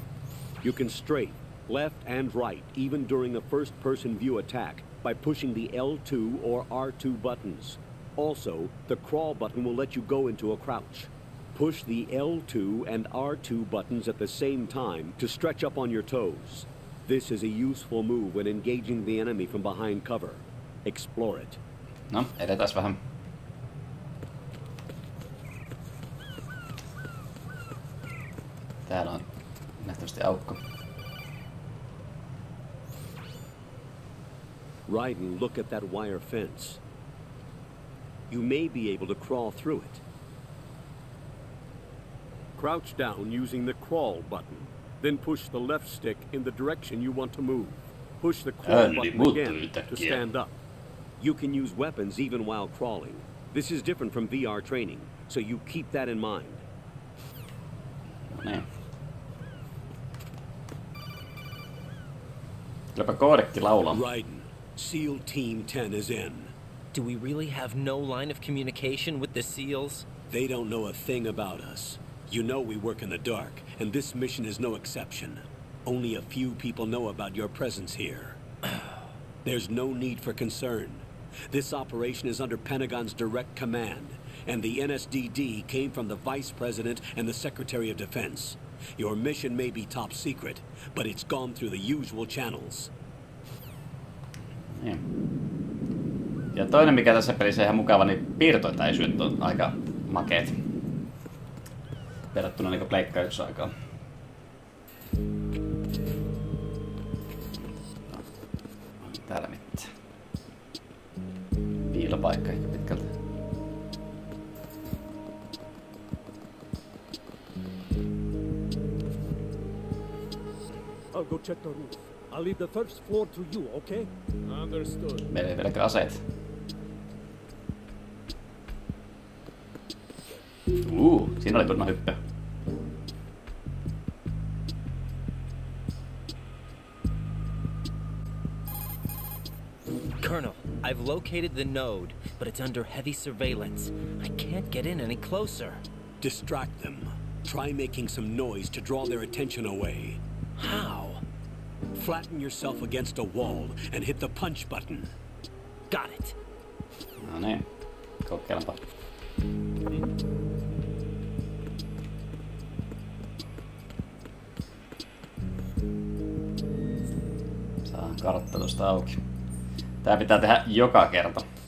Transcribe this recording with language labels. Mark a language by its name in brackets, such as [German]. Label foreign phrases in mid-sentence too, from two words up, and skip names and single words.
[English] You can strafe, left and right, even during a first-person view attack, by pushing the L2 or R2 buttons. Also, the crawl button will let you go into a crouch. Push the L2 and R2 buttons at the same time to stretch up on your toes. This is a useful move when engaging the enemy from behind cover. Explore it. [Finnish] No, edetäs vähän. Täällä on nähtävästi aukko. [English] Raiden, look at that wire fence. You may be able to crawl through it. Crouch down using the crawl button. Then push the left stick in the direction you want to move. Push the crawl button again to stand up. You can use weapons even while crawling. This is different from VR training, so you keep that in mind. [Finnish] No. Kylläpä koodekki laulaa. [English] Raiden, SEAL Team 10 is in. Do we really have no line of communication with the SEALs? They don't know a thing about us. You know we work in the dark, and this mission is no exception. Only a few people know about your presence here. There's no need for concern. This operation is under Pentagon's direct command, and the NSDD came from the Vice President and the Secretary of Defense. Your mission may be top secret, but it's gone through the usual channels. [Finnish] Niin. Ja toinen mikä tässä pelissä on ihan mukava, niin piirtoetäisyydet on aika makeet. Verrattuna niinku Pleikka 1 aikaan. No. Täällä mitään. Piilopaikka ehkä pitkältä. [English] I'll go check the roof. I'll leave the first floor to you, okay? Understood. [Finnish] Meillä ei vieläkään aseet. Siinä oli kunnon hyppy. [English] Colonel, I've located the node, but it's under heavy surveillance. I can't get in any closer. Distract them. Try making some noise to draw their attention away. How? Flatten yourself against a wall and hit the punch button. Got it. [Finnish] No niin. Kokeillaanpa. Saan kartta tosta auki. Tää pitää tehdä joka kerta.